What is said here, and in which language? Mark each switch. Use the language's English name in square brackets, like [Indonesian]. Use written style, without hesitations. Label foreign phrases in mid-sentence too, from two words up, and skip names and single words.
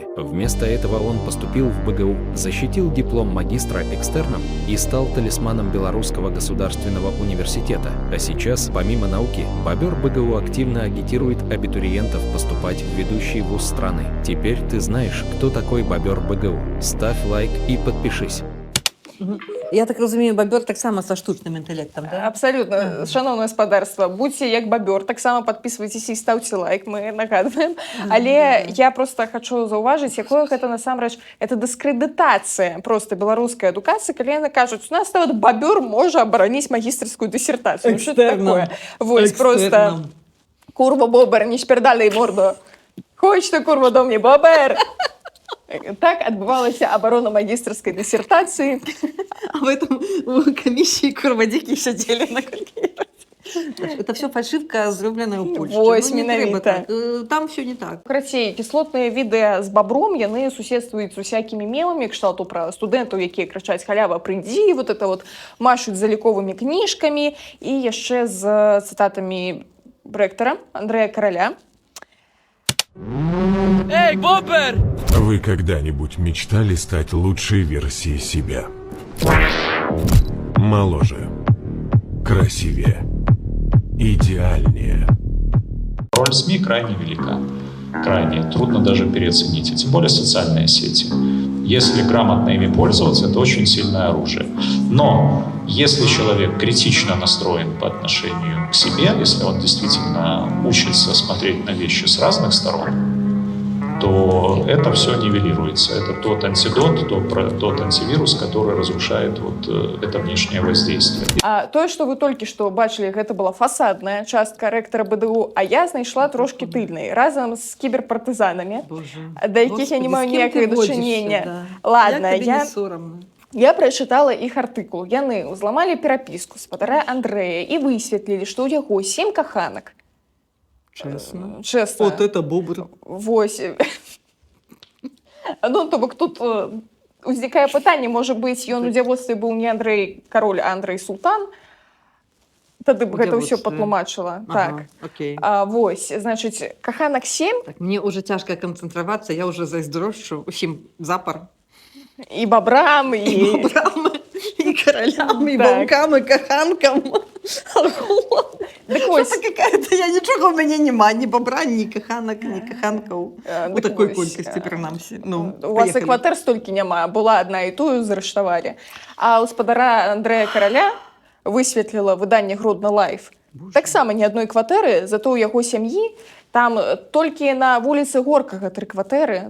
[Russian] Вместо этого он поступил в БГУ, защитил диплом магистра экстерном и стал талисманом Белорусского государственного университета. А сейчас, помимо науки, бобер БГУ активно агитирует абитуриентов поступать в ведущий вуз страны. Теперь ты знаешь, кто такой бобер БГУ. Ставь лайк и подпишись. [Ukrainian] Я так розумію, бобер так само со штучним інтелектом, да? Абсолютно. Шановне господарство, будьте як бобер, так само підписуйтесь і ставте лайк, ми нагадуємо. [Belarusian] Але я просто хочу зауважити, якою гэта насамрэч, это дыскрэдытацыя просто беларускай адукацыі, калі яны кажуць, у нас нават бобер можа абараніць магістрскую дысертацыю. Ну, [Russian] что это такое? Вот, просто курва бобер, не шпердали морду. [Belarusian] Хоч ты, курва, до мне бобер. Так адбывалася абарона магістрскай дысертацыі. [Russian] А в этом комиссии курвадики сидели на калькуляторе. Это все фальшивка, [Belarusian] зробленая ў Польшчы. Вось, не трэба менавіта. [Russian] так. Там все не так. [Belarusian] Карацей, кіслотныя відэа з бабром, яны суседствуюць з усякімі мемамі, кшталту пра студэнтаў, якія крычаць «халява, прыйдзі», [Russian] вот это вот [Belarusian] машуць заліковымі кніжкамі, і яшчэ з цытатамі рэктара Андрэя Караля. [Russian] Эй, Бобер! Вы когда-нибудь мечтали стать лучшей версией себя? Моложе, красивее, идеальнее. Роль СМИ крайне велика, крайне трудно даже переоценить, а тем более социальные сети. Если грамотно ими пользоваться, это очень сильное оружие. Но если человек критично настроен по отношению к себе, если он действительно учится смотреть на вещи с разных сторон, то это все нивелируется. Это тот антидот, тот антивирус, который разрушает вот это внешнее воздействие. [Belarusian] А тое, што вы толькі што бачылі, гэта была фасадная частка рэктара БДУ, а я знайшла трошки тыльнай, разам з кіберпартызанамі, да якіх я не маю ніякага дачынення. Ладно, я прачытала іх артыкул. Яны ўзламалі перапіску спадара Андрэя і высветлілі, што ў яго 7 каханак. [Russian] Честно. Вот это бобр. [Belarusian] Вось. Ну, то бок тут узнікае пытанне, можа быць, ён у дзявоцтве быў не Андрэй Кароль, а Андрэй Султан. Тады б гэта ўсё патлумачыла. Так. Окей. Вось, значыць, каханак 7. Так, мне уже цяжка канцэнтравацца, я уже зайздрошчу усім запар. І бабрам, і каралям, і ваўкам, і каханкам. Так вось. Какая-то, я нічога ў мяне няма, ні бабра, ні каханак, ні каханкаў. У такой колькасці, прынамсі. У вас і кватэр столькі няма, була адна і тую зрыштавалі. А ў спадара Андрэя Караля высветліла выданне «Гродно Лайф». Таксама ні адной кватэры, зато ў яго сям'і там толькі на вуліцы Горкага 3 кватэры.